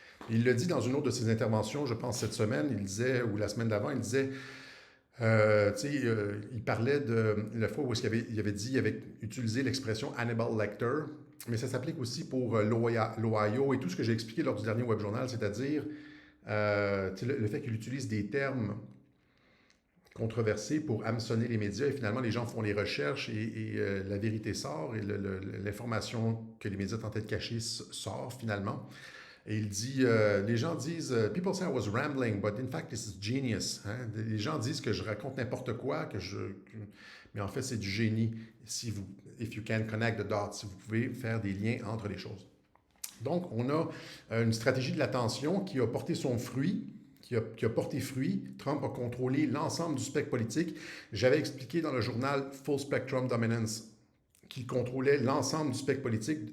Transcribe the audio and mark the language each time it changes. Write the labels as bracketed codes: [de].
[fr] Il le dit dans une autre de ses interventions, je pense cette semaine, il disait, ou la semaine d'avant, il disait, il parlait de la fois où il avait utilisé l'expression Hannibal Lecter, mais ça s'applique aussi pour l'Ohio et tout ce que j'ai expliqué lors du dernier web journal, c'est-à-dire le fait qu'il utilise des termes controversés pour hameçonner les médias, et finalement les gens font les recherches et la vérité sort, et l'information que les médias tentaient de cacher sort finalement. Et il dit, les gens disent, [en] people say I was rambling, but in fact this is genius. Hein? [fr] Les gens disent que je raconte n'importe quoi, mais en fait c'est du génie. [en] If you can connect the dots, [fr] si vous pouvez faire des liens entre les choses. Donc on a une stratégie de l'attention qui a porté son fruit, qui a porté fruit. Trump a contrôlé l'ensemble du spectre politique. J'avais expliqué dans le journal Full Spectrum Dominance qu'il contrôlait l'ensemble du spectre politique.